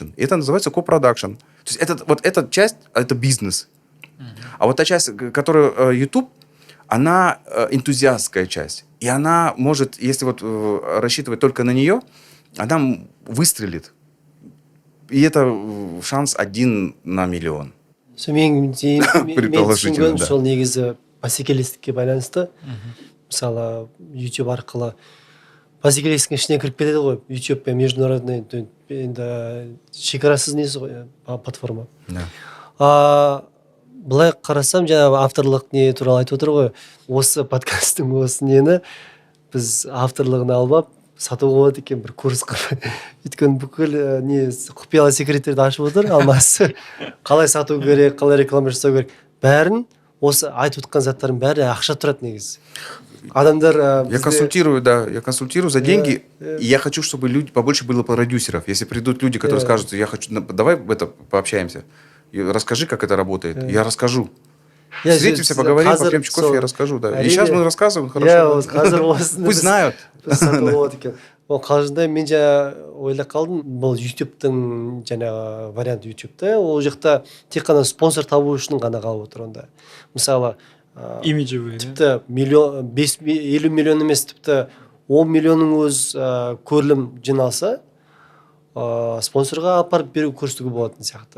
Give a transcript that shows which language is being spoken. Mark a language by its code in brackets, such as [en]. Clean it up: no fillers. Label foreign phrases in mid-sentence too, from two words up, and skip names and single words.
[ru] Это называется ко-продакшн. То есть эта часть, это бизнес. А вот та часть, которая YouTube, она энтузиастская часть. И она может, если рассчитывать только на нее, она выстрелит. И это шанс 1 на миллион. [kk] Мен Предположительно, түсінгенім сол негізі бәсекелестікке байланысты. Мысалы, YouTube арқылы бәсекелестіктің ішіне кіріп кетеді ғой. YouTube пен международный енді шекарасыз несі ғой, платформа. Былай қарасам, жаңағы авторлық не туралы айтып отыр ғой. Осы подкасттың осы нені біз авторлығын алып сатуға болады екен, бір курс қылып. Өйткені бүкіл құпиялы секреттерді ашып отыр, Алмасы. Қалай сату керек, қалай реклама жасау керек. Бәрін, осы айтып отқан заттардың бәрі ақша тұрады негізі. Адамдар... [ru] Я консультирую за деньги, и я хочу, чтобы побольше было продюсеров. Если придут люди, которые скажут, давай пообщаемся, расскажи, как это работает. Я расскажу. Встретимся, поговорим, попьем кофе, я расскажу. Да. И сейчас мы рассказываем, хорошо. Пусть знают. [kk] Ол қалжыңда мен ойлап қалдым, бұл YouTube-тың жаңағы вариант YouTube-та, ол жақта тек қана спонсор табу үшін ғана қалып отыр онда. Мысалы, имиджевый, тіпті 50 миллион емес, тіпті 10 миллионның өз көрілім жиналса, спонсорға апарып беру көрсетуге болатын сияқты.